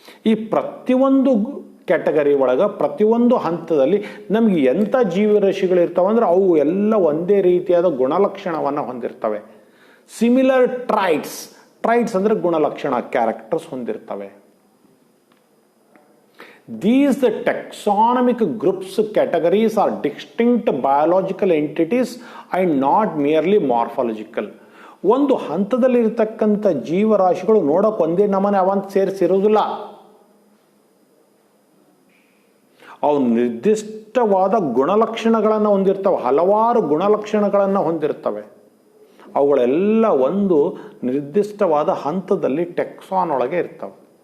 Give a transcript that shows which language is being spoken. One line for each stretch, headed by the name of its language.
Kannada: ಈ ಪ್ರತಿಯೊಂದು ಕ್ಯಾಟಗರಿ ಒಳಗೆ ಪ್ರತಿಯೊಂದು ಹಂತದಲ್ಲಿ ನಮಗೆ ಎಂಥ ಜೀವರಾಶಿಗಳು ಇರ್ತಾವೆ ಅಂದ್ರೆ ಅವು ಎಲ್ಲ ಒಂದೇ ರೀತಿಯಾದ ಗುಣಲಕ್ಷಣವನ್ನು ಹೊಂದಿರ್ತವೆ. ಸಿಮಿಲರ್ ಟ್ರೈಟ್ಸ್ ಅಂದರೆ ಗುಣಲಕ್ಷಣ, ಕ್ಯಾರೆಕ್ಟರ್ಸ್ ಹೊಂದಿರ್ತವೆ.
English: These the taxonomic groups categories are distinct biological entities and not merely morphological.
Kannada: ಒಂದು ಹಂತದಲ್ಲಿರ್ತಕ್ಕಂಥ ಜೀವರಾಶಿಗಳು ನೋಡೋಕೆ ಒಂದೇ ನಮನೆ ಅವಂತ ಸೇರಿಸಿರುವುದಿಲ್ಲ. ಅವು ನಿರ್ದಿಷ್ಟವಾದ ಗುಣಲಕ್ಷಣಗಳನ್ನು ಹೊಂದಿರ್ತವೆ, ಹಲವಾರು ಗುಣಲಕ್ಷಣಗಳನ್ನು ಹೊಂದಿರ್ತವೆ. ಅವುಗಳೆಲ್ಲ ಒಂದು ನಿರ್ದಿಷ್ಟವಾದ ಹಂತದಲ್ಲಿ ಟೆಕ್ಸಾನ್ ಒಳಗೆ ಇರ್ತವೆ.